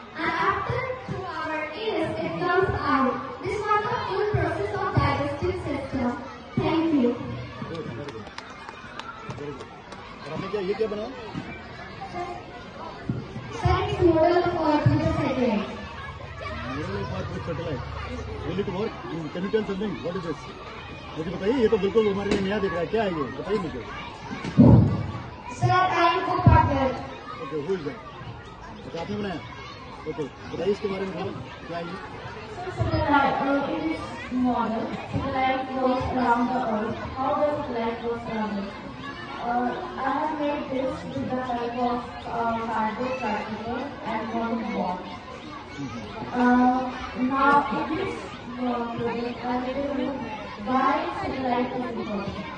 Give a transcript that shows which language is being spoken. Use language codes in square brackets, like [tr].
[en] And after through our anus, it comes out. This was the full process of digestive system. Thank you. [hi] ये क्या बना? [en] Sir, it's model of Earth with a satellite. Model of Earth with satellite. Will it work? Can you tell something? What is this? [hi] मुझे बताइए, ये तो बिल्कुल हमारे लिए नया दिख रहा है. क्या है ये? बताइए मुझे. [en] Sir, I am co-partner. Okay, who is that? [hi] अच्छा, आपने बनाया? Okay, बताइए इसके बारे में थोड़ा. क्या है ये? [en] Satellite, it is model. Satellite goes around the Earth. How does satellite goes around it? I have made this with the help of cardboard particle and one box. Now in this project I will tell you why satellite is important.